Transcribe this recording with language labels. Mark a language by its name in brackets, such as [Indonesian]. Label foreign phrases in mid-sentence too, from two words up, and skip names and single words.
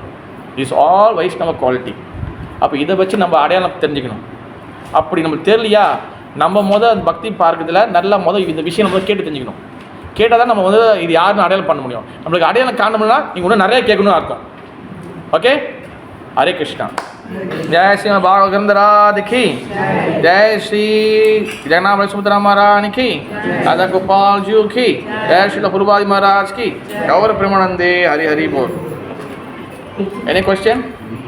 [English] is all Vaishnava quality. [Tamil] அப்போ இதை வச்சு நம்ம அடையாளம் தெரிஞ்சுக்கணும். அப்படி நம்மளுக்கு தெரியலையா, நம்ம அந்த பக்தி பார்க்கறதுல நல்லா இந்த விஷயம் நம்ம கேட்டு தெரிஞ்சுக்கணும். கேட்டால் தான் நம்ம வந்து இது யாருன்னு அடையாளம் பண்ண முடியும். நம்மளுக்கு அடையாளம் காணணும்னா நீங்கள் இன்னும் நிறைய கேட்கணும்னு அர்த்தம். ஓகே, ஹரே கிருஷ்ணா. [Hindi] जय श्री भागवत राधे की, जय श्री जगन्नाथ सुभद्रा महाराज की, राधा गोपाल जी की, जय श्री प्रभुपाद महाराज की, गौर प्रेमानंदे, हरि हरि बोल. [English] any question?